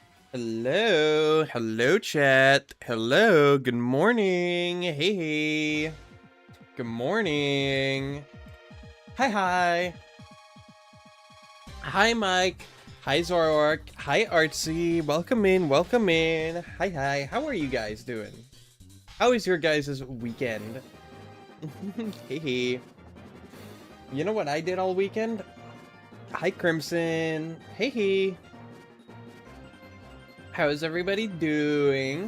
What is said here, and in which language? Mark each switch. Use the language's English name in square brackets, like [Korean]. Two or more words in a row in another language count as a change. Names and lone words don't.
[English] Hello, hello, chat. Hello, good morning. Hey, hey. Good morning. Hi, hi. Hi, Mike. Hi, Zorork. Hi, Artsy. Welcome in, welcome in. Hi, hi. How are you guys doing? How is your guys' weekend? Hey, hey. You know what I did all weekend? Hi, Crimson. Hey, hey. How's everybody doing?